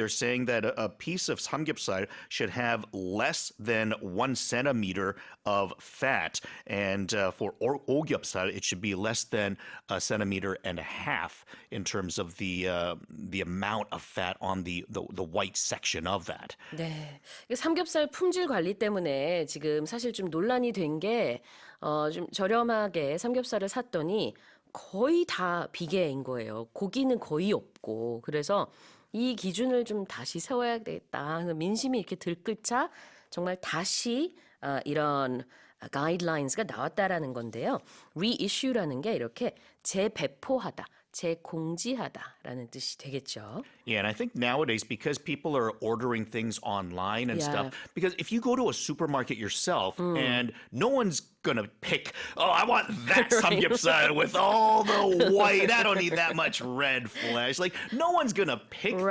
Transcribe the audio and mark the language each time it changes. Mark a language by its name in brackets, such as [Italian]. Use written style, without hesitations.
[English] They're saying that a piece of samgyeopsal should have less than 1 centimeter of fat, and for ogyeopsal, it should be less than 1.5 centimeters in terms of the amount of fat on the white section of that. [Korean] 네, 삼겹살 품질 관리 때문에 지금 사실 좀 논란이 된 게 좀 저렴하게 삼겹살을 샀더니 거의 다 비계인 거예요. 고기는 거의 없고. 그래서 이 기준을 좀 다시 세워야 되겠다. 민심이 이렇게 들끓자 정말 다시 이런 가이드라인스가 나왔다라는 건데요. reissue라는 게 이렇게 재배포하다, 재공지하다라는 뜻이 되겠죠. [English] Yeah, and I think nowadays, because people are ordering things online and stuff, because if you go to a supermarket yourself and no one's gonna pick, oh, I want that samgyeopsal with all the white, I don't need that much red flesh. Like, no one's gonna pick that.